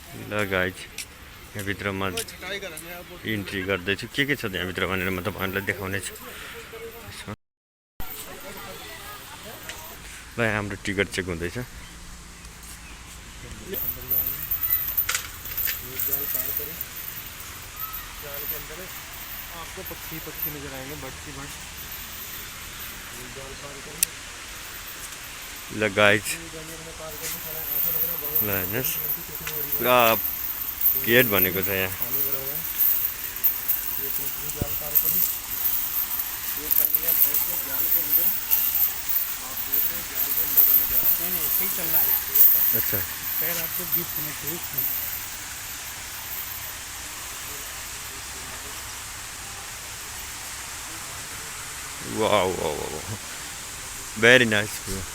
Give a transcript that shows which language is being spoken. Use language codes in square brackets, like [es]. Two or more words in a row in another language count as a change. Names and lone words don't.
[ne] ल गाइज यहाँभित्र म इन्ट्री गर्दैछु के छ त्यहाँभित्र भनेर म तपाईँहरूलाई देखाउने छु। ल हाम्रो टिकट चेक हुँदैछ। [hi] आपको पक्षी नजर आएंगे, बर्ड्स। [ne] ल गाइज ल हेर्नुहोस् पुरा गेट भनेको छ यहाँ। [hi] अच्छा पैर आपको बीच में [en] wow wow wow very nice view.